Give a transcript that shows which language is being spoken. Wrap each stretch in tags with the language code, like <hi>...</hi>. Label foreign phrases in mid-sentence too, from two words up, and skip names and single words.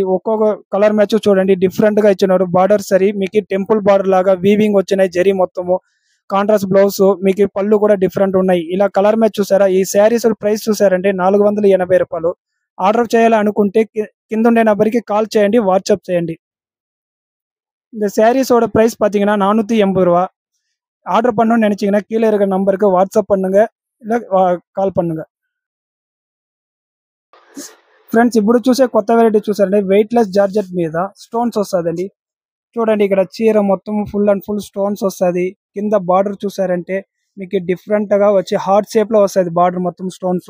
<te>ఒక్కొక్క</te> <en>colour match</en> <te>చూడండి డిఫరెంట్ గా ఇచ్చినాడు. బార్డర్ సరి మీకు</te> <en>temple border</en> <te>లాగా వీవింగ్ వచ్చినాయి జరీ మొత్తము.</te> <en>contrast blouse</en> <te>మీకు పళ్ళు కూడా డిఫరెంట్ ఉన్నాయి. ఇలా</te> <en>colour match</en> <te>చూసారా. ఈ</te> <en>sarees price</en> <te>చూసారంటే 480 రూపాయలు. ఆర్డర్ చేయాలి అనుకుంటే కింద ఉండే నెంబర్కి కాల్ చేయండి, వాట్సాప్ చేయండి.</te> <ta>இந்த சாரீஸோட பிரைஸ் பார்த்தீங்கன்னா 480 ரூபா. ஆர்டர் பண்ணணும்னு நினைச்சீங்கன்னா கீழே இருக்கிற நம்பருக்கு வாட்ஸ்அப் பண்ணுங்க, இல்லை కాల్ பண்ணுங்க.</ta> <te>ఫ్రెండ్స్ ఇప్పుడు చూసే కొత్త వెరైటీ చూసారండి</te> <en>weightless georgette</en> <te>మీద స్టోన్స్ వస్తుందండి. చూడండి ఇక్కడ చీర మొత్తం</te> <en>full and full stones</en> <te>వస్తుంది. కింద బార్డర్ చూసారంటే మీకు డిఫరెంట్ గా వచ్చి</te> <en>heart shape</en> <te>లో వస్తుంది బార్డర్ మొత్తం స్టోన్స్.</te>